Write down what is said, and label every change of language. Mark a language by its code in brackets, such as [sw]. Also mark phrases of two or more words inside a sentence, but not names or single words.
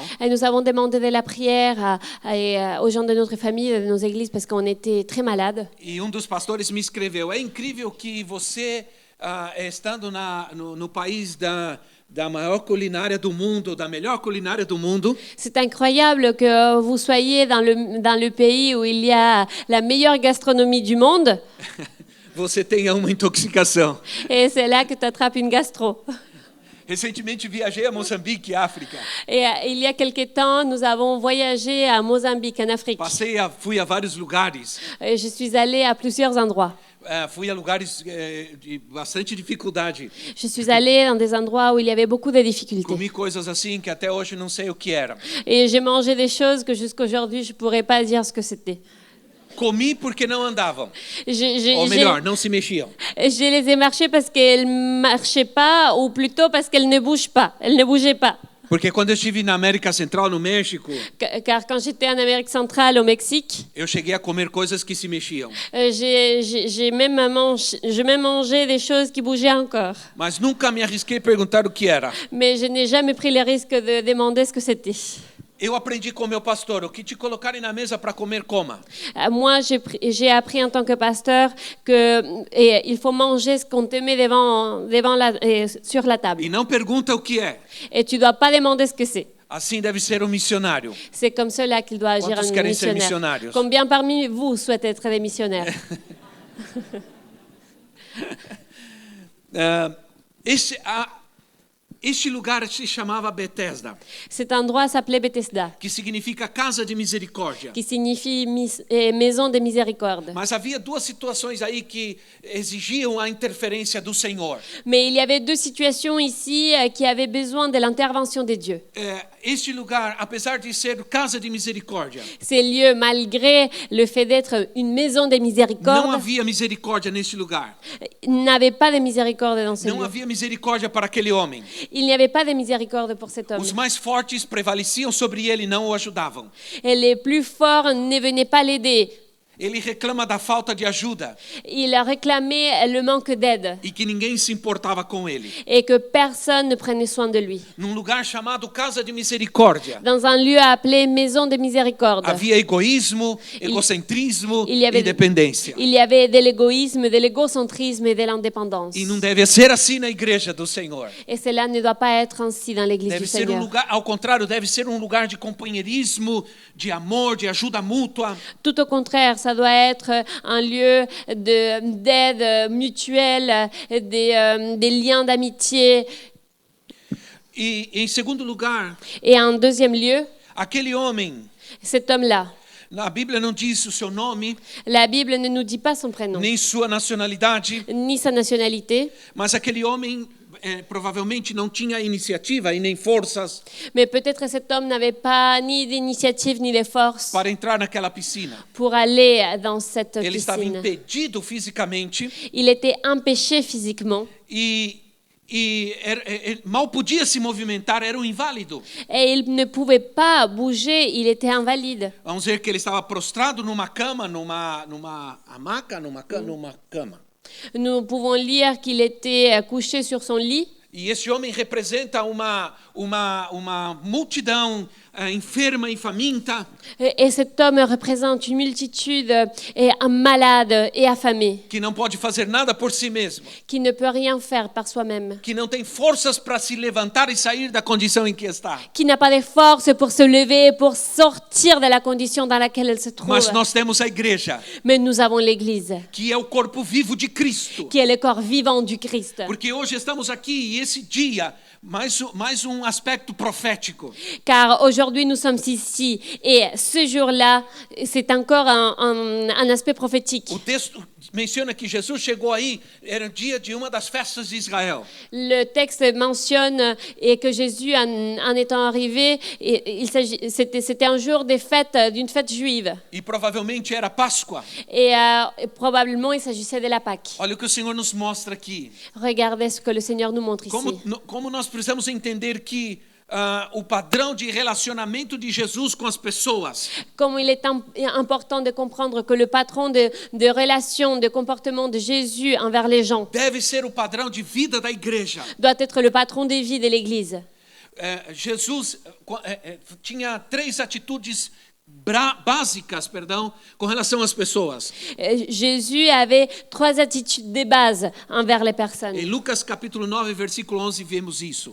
[fr] Et nous avons demandé de la prière aux gens de notre famille, de nos églises, parce qu'on était très malades. [pt] E dos pastores me escreveu: é incrível que você, estando no país da maior culinária do mundo, da melhor culinária do mundo. [fr] C'est incroyable que vous soyez dans le pays où il y a la meilleure gastronomie du monde. [pt] Você tenha uma intoxicação. [fr] Et c'est là que tu attrapes une gastro. [pt] Recentemente viajei a Moçambique, África. [fr] Et il y a quelque temps, nous avons voyagé à Mozambique, en Afrique. [pt] Fui a vários lugares. [fr] Et je suis allée à plusieurs endroits. [pt] Fui a lugares de bastante dificuldade. [fr] Je suis allée dans des endroits où il y avait beaucoup de difficultés. [pt] Comi coisas assim que até hoje não sei o que era. [fr] Et j'ai mangé des choses que jusqu'aujourd'hui je pourrais pas dire ce que c'était. [pt] Comi porque não andavam. [fr] Je, Ou je- [pt] melhor, não se mexiam. [fr] je les ai marchées parce qu'elles ne marchaient pas, ou plutôt parce qu'elles ne bougent pas. Elles ne bougeaient pas. [pt] Porque quando eu estive na América Central, no México, [fr] Car quand j'étais en Amérique centrale, au Mexique, [pt] eu cheguei a comer coisas que se mexiam. [fr] j'ai même mangé des choses qui bougeaient encore. [pt] Mas nunca me arrisquei a perguntar o que era. [fr] Mais je n'ai jamais pris le risque de demander ce que c'était. [pt] Eu aprendi com meu pastor, o que te colocarem na mesa para comer, coma. [fr] Moi, j'ai appris en tant que pasteur qu'il faut manger ce qu'on te met sur la table. [pt] E não pergunta o que é. [fr] Et tu ne dois pas demander ce que c'est. [pt] Assim deve ser um missionário. [fr] C'est comme cela qu'il doit agir [pt] Quantos [fr] un [pt] querem ser [fr] missionnaire. [pt] missionários? [fr] Combien parmi vous souhaitent être des missionnaires? [pt] Este lugar se chamava Betesda, [fr] Cet endroit s'appelait Bethesda, [pt] que significa casa de misericórdia. [fr] qui signifie maison de miséricorde. [pt] Mas havia duas situações aí que exigiam a interferência do Senhor. [fr] Mais il y avait deux situations ici qui avaient besoin de l'intervention de Dieu. [pt] Este lugar, apesar de ser casa de misericórdia, [fr] Ces lieux, malgré le fait d'être une maison de [pt] não [fr] miséricorde, [pt] havia misericórdia neste lugar. [fr] n'avaient pas de miséricorde dans ce [pt] Não [fr] lieu. [pt] havia misericórdia para aquele homem. [fr] Il n'y avait pas de miséricorde pour cet homme. [pt] Os mais fortes prevaleciam sobre ele e não o ajudavam. [fr] Et les plus forts ne venaient pas l'aider. [pt] Ele reclama da falta de ajuda [fr] Il a réclamé le manque d'aide [pt] e que ninguém se importava com ele. [fr] et que personne ne prenait soin de lui. [pt] Num lugar chamado Casa de Misericórdia, [fr] Dans un lieu appelé Maison de Miséricorde, [pt] havia egoísmo, egocentrismo [fr] il y avait- [pt] e dependência. [fr] il y avait de l'égoïsme, de l'égocentrisme et de l'indépendance. [pt] E não deve ser assim na igreja do Senhor. [fr] Et cela ne doit pas être ainsi dans l'église [pt] Deve [fr] du [pt] ser um [fr] Seigneur. [pt] lugar, ao contrário, deve ser um lugar de companheirismo, de amor, de ajuda mútua. [fr] Tout au contraire, ça doit être un lieu d'aide mutuelle, des liens d'amitié. [pt] E em segundo lugar, [fr] Et en deuxième lieu, [pt] aquele homem, [fr] cet homme-là, [pt] na Bíblia não diz o seu nome, [fr] la Bible ne nous dit pas son prénom, [pt] nem sua nacionalidade, [fr] ni sa nationalité, [pt] mas aquele homem provavelmente não tinha iniciativa e nem forças [fr] mais peut-être cet homme n'avait pas ni d'initiative ni de force [pt] para entrar naquela piscina. [fr] pour aller dans cette [pt] Ele estava [fr] piscine. [pt] impedido fisicamente [fr] Il était empêché physiquement [pt] mal podia se movimentar, era um inválido. [fr] et il ne pouvait pas bouger, il était invalide. [pt] Vamos ver que ele estava prostrado numa cama, numa hamaca, numa cama. [fr] Nous pouvons lire qu'il était couché sur son lit. [pt] E esse homem representa uma multidão enferma e faminta, [fr] Et cet homme représente une multitude malade et affamée, [pt] que não pode fazer nada por si mesmo, [fr] qui ne peut rien faire par soi-même, [pt] que não tem forças para se levantar e sair da condição em que está. [fr] qui n'a pas de force pour se lever, pour sortir de la condition dans laquelle elle se trouve. [pt] Mas nós temos a igreja, [fr] Mais nous avons l'Église, [pt] que é o corpo vivo de Cristo. [fr] qui est le corps vivant du Christ. [pt] Porque hoje estamos aqui e esse dia, mais um aspecto profético. [fr] Car aujourd'hui, nous sommes ici. Et ce jour-là, c'est encore un aspect prophétique. [pt] O texto menciona que Jesus chegou aí, era o dia de uma das festas de Israel. [fr] Le texte mentionne et que Jésus, en étant arrivé, c'était un jour d'une fête juive. [pt] E provavelmente era Páscoa. [fr] Et probablement, il s'agissait de la Pâque. [pt] Olha o que o Senhor nos mostra aqui. [fr] Regardez ce que le Seigneur nous montre ici. [pt] Como nós precisamos entender que o padrão de relacionamento de Jesus com as pessoas [fr] Comme il est important de comprendre que le patron de relation, de comportement de Jésus envers les gens [pt] deve ser o padrão de vida da igreja. [fr] doit être le patron des vies de l'Église. [pt] Jesus tinha 3 atitudes básicas, com relação às pessoas. [fr] Jésus avait 3 attitudes de base envers les personnes. [pt] Em Lucas capítulo 9, versículo 11, vemos isso.